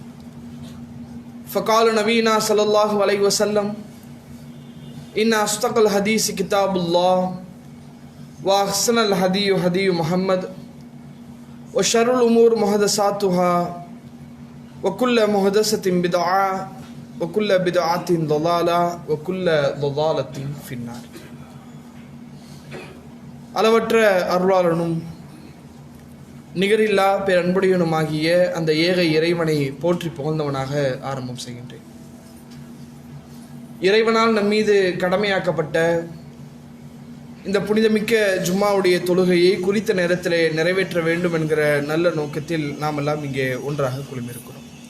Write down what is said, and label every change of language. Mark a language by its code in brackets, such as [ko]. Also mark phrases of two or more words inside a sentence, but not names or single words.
[ar] فقال نبينا صلى الله عليه وسلم إن أصدق الحديث كتاب الله وأحسن الهدي هدي محمد وشر الأمور محدثاتها وكل محدثة بدعة وكل بدعة ضلالة وكل ضلالة في النار. [ta] அளவற்ற அருளாளனும் நிகரில்லா பேரன்புடையனுமாகிய அந்த ஏக இறைவனை போற்றி புகழ்ந்தவனாக ஆரம்பம் செய்கின்றேன். இறைவனால் நம் மீது கடமையாக்கப்பட்ட இந்த புனிதமிக்க ஜும்மாவுடைய தொழுகையை குறித்த நேரத்தில் நிறைவேற்ற வேண்டும் என்கிற நல்ல நோக்கத்தில் நாம் எல்லாம் இங்கே ஒன்றாக குழுமியிருக்கிறோம்.